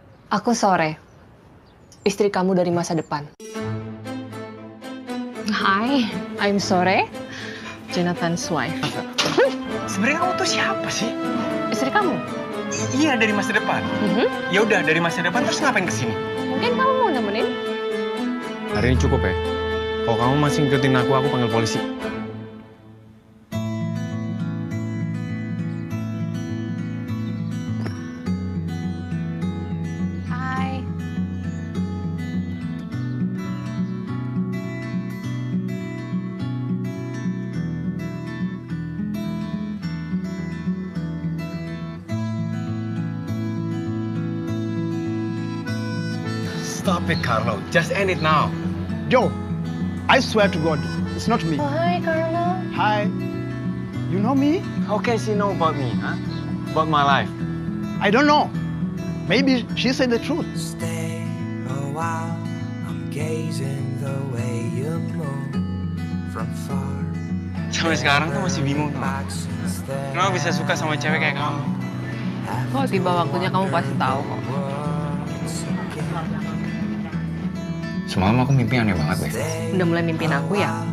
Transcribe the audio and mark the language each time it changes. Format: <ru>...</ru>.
<id>Aku Sore, istri kamu dari masa depan.</id> <en>Hi, I'm Sore, Jonathan's wife.</en> <id>Sebenarnya kamu tuh siapa sih? Istri kamu? Iya, dari masa depan. Ya udah, dari masa depan terus ngapain kesini? Mungkin kamu mau nemenin? Hari ini cukup ya. Kalau kamu masih ngikutin aku panggil polisi. Hai.</id> <en>Stop it, Carlo. Just end it now. Joe, I swear to God, it's not me. Oh, hi, Carlo. Hi. You know me? How can she know about me, huh? About my life? I don't know. Maybe she said the truth. Stay a while, I'm gazing the way you move from far.</en> <id>Sampai sekarang tuh masih bingung tau. Kenapa bisa suka sama cewek kayak kamu? Kalau tiba waktunya kamu pasti tahu kok. Semalam aku mimpi aneh banget deh. Udah mulai mimpin aku ya?</id>